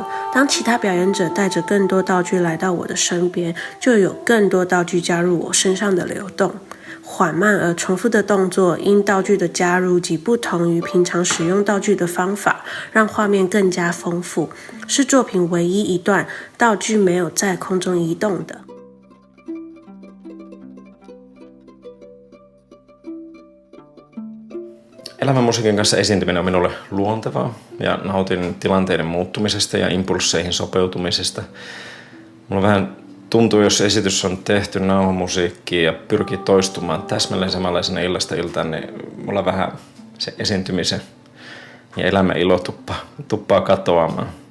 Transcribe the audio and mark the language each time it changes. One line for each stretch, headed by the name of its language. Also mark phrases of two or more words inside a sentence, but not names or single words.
Chinese: 当其他表演者带着更多道具来到我的身边，就有更多道具加入我身上的流动。缓慢而重复的动作，因道具的加入及不同于平常使用道具的方法，让画面更加丰富，是作品唯一一段道具没有在空中移动的。
Finnish: Elävän musiikin kanssa esiintyminen on minulle luontevaa ja nautin tilanteiden muuttumisesta ja impulsseihin sopeutumisesta. Mulla vähän tuntuu, jos esitys on tehty nauhamusiikkiin ja pyrkii toistumaan täsmälleen samanlaisena illasta iltaan, niin mulla vähän se esiintymisen ja elämän ilo tuppaa katoamaan.